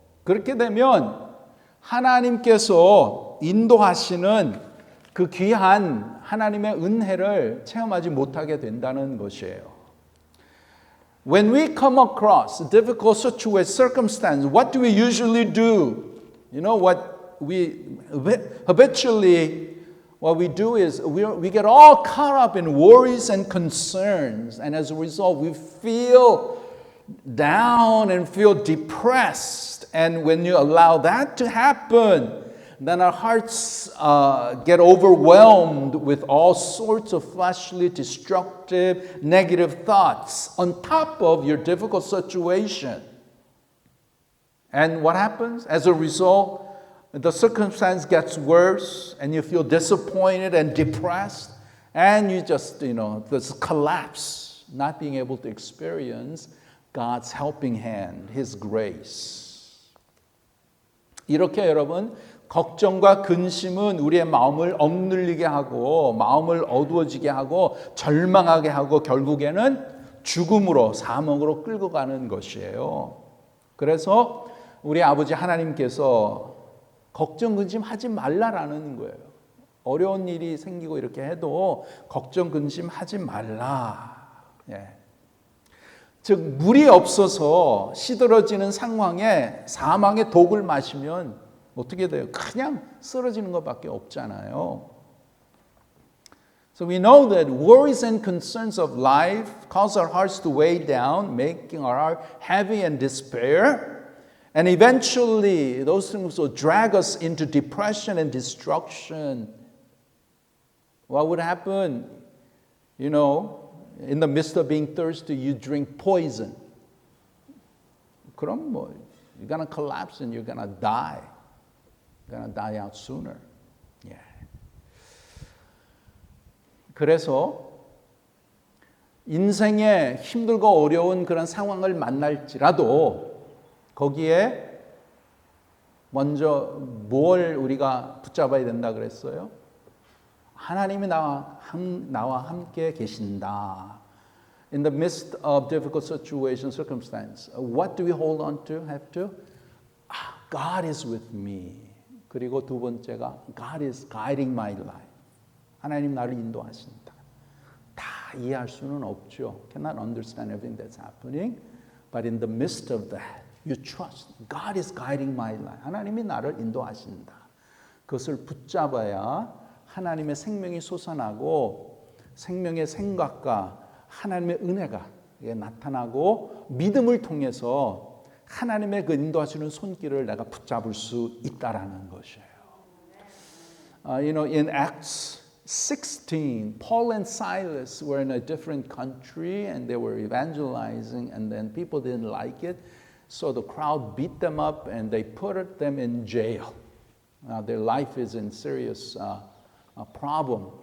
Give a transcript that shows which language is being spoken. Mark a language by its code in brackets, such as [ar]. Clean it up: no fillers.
[ko] 그렇게 되면 하나님께서 인도하시는 그 귀한 하나님의 은혜를 체험하지 못하게 된다는 것이에요. [en] When we come across difficult circumstance, what do we usually do? You know what we habitually what we do is we get all caught up in worries and concerns, and as a result, we feel down and feel depressed. And when you allow that to happen, then our hearts get overwhelmed with all sorts of fleshly, destructive, negative thoughts on top of your difficult situation. And what happens? As a result, the circumstance gets worse and you feel disappointed and depressed and you just, this collapse, not being able to experience God's helping hand, His grace. [ko] 이렇게 여러분, 걱정과 근심은 우리의 마음을 억눌리게 하고 마음을 어두워지게 하고 절망하게 하고 결국에는 죽음으로 사망으로 끌고 가는 것이에요. 그래서 우리 아버지 하나님께서 걱정 근심하지 말라라는 거예요. 어려운 일이 생기고 이렇게 해도 걱정 근심하지 말라. 즉 물이 없어서 시들어지는 상황에 사망의 독을 마시면 어떻게 돼요? 그냥 쓰러지는 것밖에 없잖아요. [en] So we know that worries and concerns of life cause our hearts to weigh down, making our heart heavy and despair. And eventually those things will drag us into depression and destruction. What would happen? In the midst of being thirsty, you drink poison. [ko] 그럼 [en] you're going to collapse and you're going to die. You're going to die out sooner. [ko] 그래서 인생에 힘들고 어려운 그런 상황을 만날지라도 거기에 먼저 뭘 우리가 붙잡아야 된다 그랬어요? 하나님이 나와 함께 계신다. [en] In the midst of difficult situation, circumstance, what do we hold on to? Have to? God is with me. [ko] 그리고 두 번째가 [en] God is guiding my life. [ko] 하나님 나를 인도하신다. 다 이해할 수는 없죠. [en] Cannot understand everything that's happening. But in the midst of that, you trust. God is guiding my life. [ko] 하나님이 나를 인도하신다. 그것을 붙잡아야 하나님의 생명이 솟아나고 생명의 생각과 하나님의 은혜가 나타나고 믿음을 통해서 하나님의 그 인도하시는 손길을 내가 붙잡을 수 있다라는 것이에요. [en] In Acts 16, Paul and Silas were in a different country and they were evangelizing, and then people didn't like it, so the crowd beat them up and they put them in jail. Their life is in serious problem.